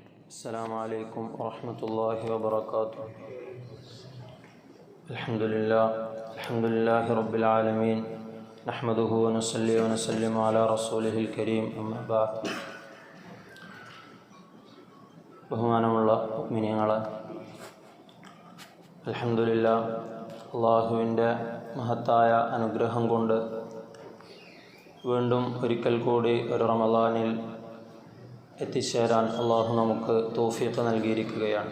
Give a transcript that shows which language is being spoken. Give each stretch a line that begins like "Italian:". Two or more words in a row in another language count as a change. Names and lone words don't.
Arabic: السلام عليكم ورحمة الله وبركاته. الحمد لله رب العالمين، نحمده ونصلي ونسلم على رسوله الكريم. أما بعد.
Malayalam: ബഹുമാനമുള്ള മുഅ്മിനീങ്ങളെ, അൽഹംദുലില്ലാഹ്, അല്ലാഹുവിൻ്റെ മഹത്തായ അനുഗ്രഹം കൊണ്ട് വീണ്ടും ഒരിക്കൽ കൂടി ഒരു റമളാനിൽ എത്തിച്ചേരാൻ അള്ളാഹു നമുക്ക് തൗഫീഖ് നൽകിയിരിക്കുകയാണ്.